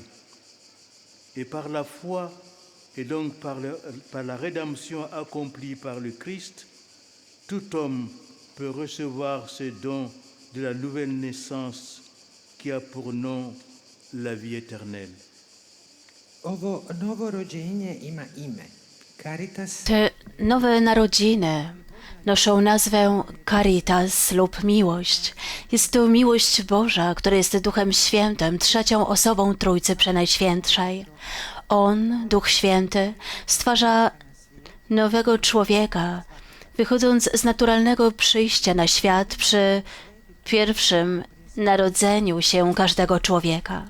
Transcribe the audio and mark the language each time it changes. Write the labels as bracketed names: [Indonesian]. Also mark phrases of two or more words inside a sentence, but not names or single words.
[French] Et par la foi, et donc par la rédemption accomplie par le Christ, tout homme peut recevoir ce don de la nouvelle naissance qui a pour nom la vie éternelle. [Croatian] ovo novorođenje ima ime. Caritas [Polish] Te nowe narodziny noszą nazwę Caritas lub miłość. Jest to miłość Boża, która jest Duchem Świętym, trzecią osobą Trójcy Przenajświętszej. On, Duch Święty, stwarza nowego człowieka, wychodząc z naturalnego przyjścia na świat przy pierwszym narodzeniu się każdego człowieka.